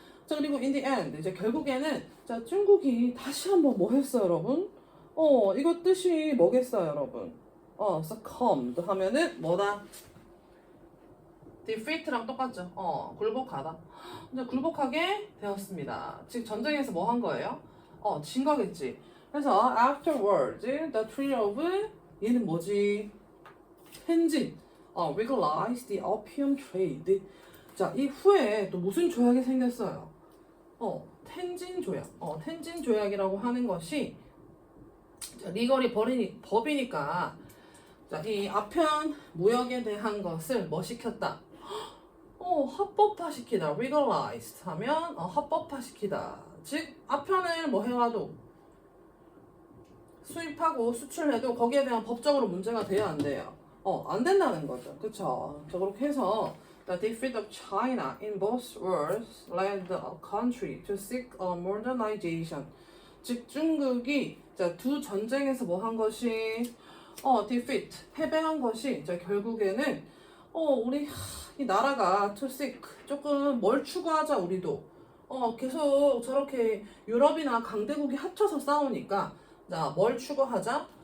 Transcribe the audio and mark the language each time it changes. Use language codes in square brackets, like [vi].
[ko] 자, 그리고 [en] in the end [ko] 이제 결국에는 자, 중국이 다시 한번 뭐 했어요, 여러분? 이거 뜻이 뭐겠어요, 여러분? succumbed 하면은 뭐다? defeat랑 똑같죠. 굴복하다. 이제 굴복하게 되었습니다. 즉 전쟁에서 뭐 한 거예요? 진 거겠지. 그래서 [en] afterwards, the treaty of [ko] 얘는 뭐지? [en] 텐진, legalized the opium trade. [ko] 자, 이 후에 또 무슨 조약이 생겼어요? 텐진 조약. 텐진 조약이라고 하는 것이 자, 리걸이 법이니까 자, 이 아편 무역에 대한 것을 뭐 시켰다? 합법화시키다. legalized 하면 합법화시키다. 즉 아편을 뭐 해와도 수입하고 수출해도 거기에 대한 법적으로 문제가 돼야 안 돼요. 안 된다는 거죠. 그쵸? 자, 그렇게 해서 [en] The defeat of China in both wars led the country to seek a modernization. [ko] 즉 중국이 자, 두 전쟁에서 뭐 한 것이 defeat 패배한 것이 자, 결국에는 우리 이 나라가 [en] to seek [ko] 조금 뭘 추구하자 우리도 계속 저렇게 유럽이나 강대국이 합쳐서 싸우니까 자, 뭘 추구하자?